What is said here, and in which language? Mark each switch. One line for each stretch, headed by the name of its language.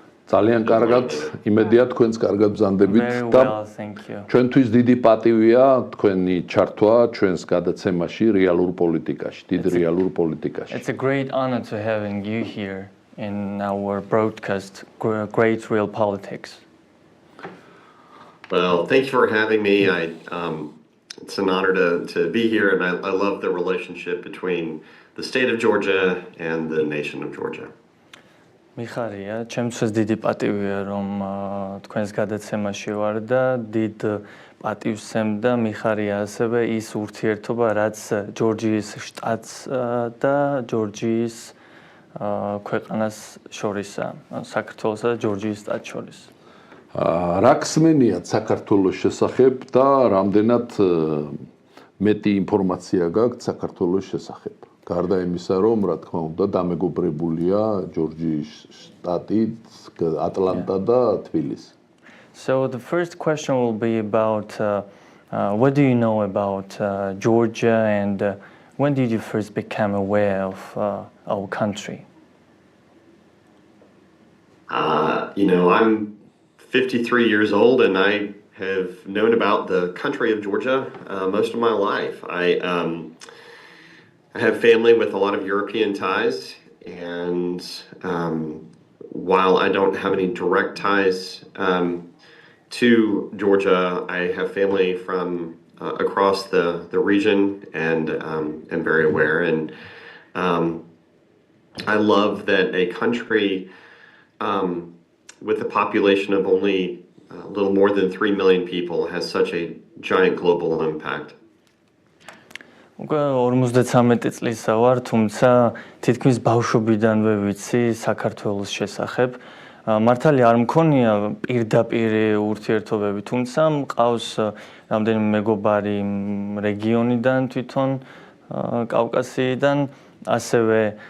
Georgian: ძალიან კარგად, იმედია თქვენს კარგად ბრძანდებით
English: Very
Georgian: და
English: well, thank you.
Georgian: ჩვენთვის დიდი პატივია თქვენი ჩართვა ჩვენს გადაცემაში რეალურ პოლიტიკაში, დიდ რეალურ პოლიტიკაში.
English: It's a great honor to having you here in our broadcast, Great Real Politics. Well, thank you for having me. It's an honor to be here, and I love the relationship between the state of Georgia and the nation of Georgia.
Georgian: მიხარია, ჩემთვის დიდი პატივია რომ თქვენს გადაცემაში ვარ და დიდ პატივს ემდა მიხარია ასევე ის ურთიერთობა რაც ჯორჯიის შტატს და ჯორჯიის ქვეყანას შორისაა, საქართველოსა და ჯორჯიის შტატს შორის. რა ხსმენიათ საქართველოს შესახებ და რამდენად მეტი ინფორმაცია გაქვთ საქართველოს შესახებ? გარდა იმისა, რომ რა თქმა უნდა დამეგობრებულია ჯორჯიის შტატით, ატლანტა და თბილისი.
English: So the first question will be about what do you know about Georgia and when did you first become aware of our country? I'm 53 years old and I have known about the country of Georgia most of my life. I have family with a lot of European ties, and while I don't have any direct ties to Georgia, I have family from across the region and am very aware. And I love that a country with a population of only a little more than 3 million people has such a giant global impact.
Georgian: უკვე 53 წლისა ვარ, თუმცა თითქმის ბავშვობიდანვე ვიცი საქართველოს შესახებ. მართალია არ მქონია პირდაპირ ურთიერთობები, თუმცა მყავს რამდენიმე მეგობარი რეგიონიდან, თვითონ კავკასიიდან, ასევე